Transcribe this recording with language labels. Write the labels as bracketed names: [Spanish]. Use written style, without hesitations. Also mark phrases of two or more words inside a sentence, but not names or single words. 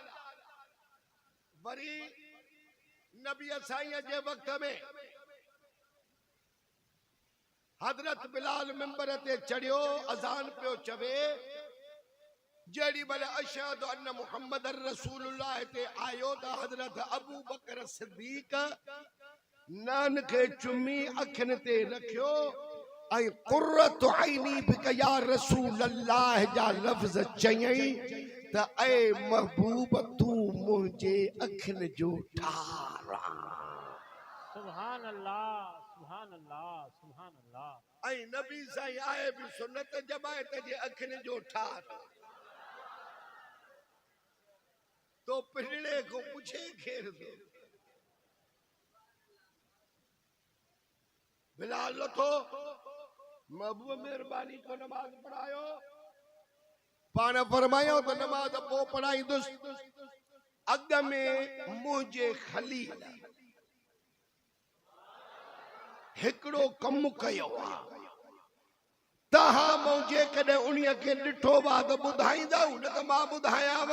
[Sindhi] वरी नबी साईं जे वक़्त में हज़रत बिलाल मिंबर ते चढ़ियो, अज़ान पियो चवे, जेड़ी महिल [Arabic] أشهد أن محمد رسول الله [Sindhi] ते आयो त हज़रत अबू बकर सिद्दीक़ नान खे चुमी अखियुनि ते रखियो ऐं [Arabic] قرة عيني بك يا رسول الله [Sindhi] जा लफ़्ज़ चयई त ऐ महबूब तू मुंहिंजे अखियुनि जो ठार [Arabic] سبحان الله، سبحان الله، سبحان الله. [Sindhi] ऐं नबी साईं आए बि सुन्नत जमायत जे अखियुनि जो ठार। तो पिंडे को पूछे घेर दो। बिलाल लथो, महबूब मेहरबानी को नमाज पढ़ायो। पाण फरमायो तो नमाज पो पढ़ाईंदुसि। अॻ में मुंहिंजे खलील हिकिड़ो कमु कयो आहे, तव्हां मूं जेकॾहिं उन्हीअ खे ॾिठो वा त ॿुधाईंदव, न त मां ॿुधायांव।